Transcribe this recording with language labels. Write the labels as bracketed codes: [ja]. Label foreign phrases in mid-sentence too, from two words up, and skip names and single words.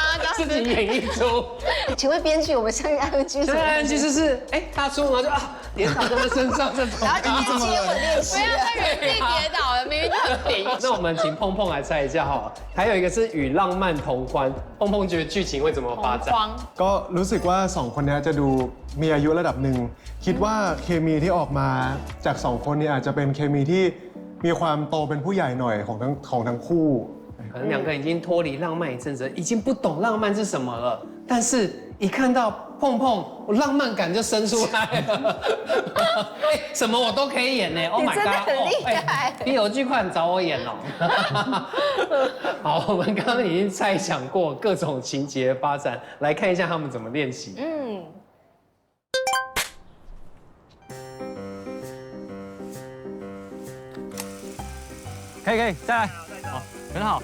[zh] 自己演一出。请问编剧，我们相遇 ING 相遇 ING 就是大出，然后就跌倒在他身上这种，然后就接吻练习，不要在原地跌倒了，明明就很平。那我们请碰碰来猜一下哈，还有一个是与浪漫同欢，碰碰觉得剧情会怎么发展？ [th] ก็รู้สึกว่าสองคนนี้จะดูมีอายุระดับหนึ่งคิดว่าเคมีที่ออกมาจากสองคนนี้อาจจะเป็นเคมีที่มีความโตเป็นผู้ใหญ่หน่อยของทั้งคู่。 [zh] 可能两个人已经脱离浪漫一阵子，已经不懂浪漫是什么了。但是一看到碰碰，我浪漫感就生出来了。什么我都可以演呢 ！ [en] Oh my god！ [zh] 你真的很厉害。 BL 剧快找我演哦。好，我们刚刚已经猜想过各种情节发展，来看一下他们怎么练习。可以，再来，好，很好。